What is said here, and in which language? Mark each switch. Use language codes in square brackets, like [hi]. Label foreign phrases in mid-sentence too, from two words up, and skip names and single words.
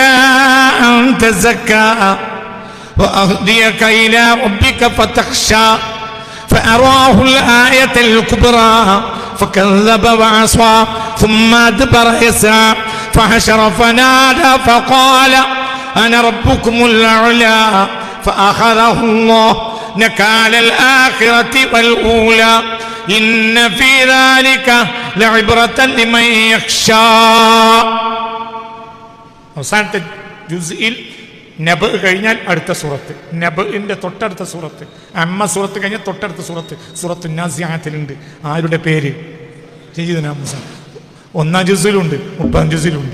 [ar] أن تزكى وأهديك إلى ربك فتخشى فأراه الآية الكبرى فكذب وعصى ثم أدبر يسعى فحشر فنادى فقال أنا ربكم الأعلى فأخذه الله نكال الآخرة والأولى إن في ذلك لعبرة لمن يخشى. [ml] അവസാനത്തെ ജുസ്ഇൽ നബ കഴിഞ്ഞാൽ അടുത്ത സൂറത്ത്, നബിന്റെ തൊട്ടടുത്ത സൂറത്ത്, അമ്മ സൂറത്ത് കഴിഞ്ഞാൽ തൊട്ടടുത്ത സൂറത്ത്, സൂറത്ത് നാസിയാത്തിലുണ്ട്. ആരുടെ പേര്? സയ്യിദുനാ മൂസ. 1-ാം ജുസിലുണ്ട്, 30-ാം ജുസിലുണ്ട്.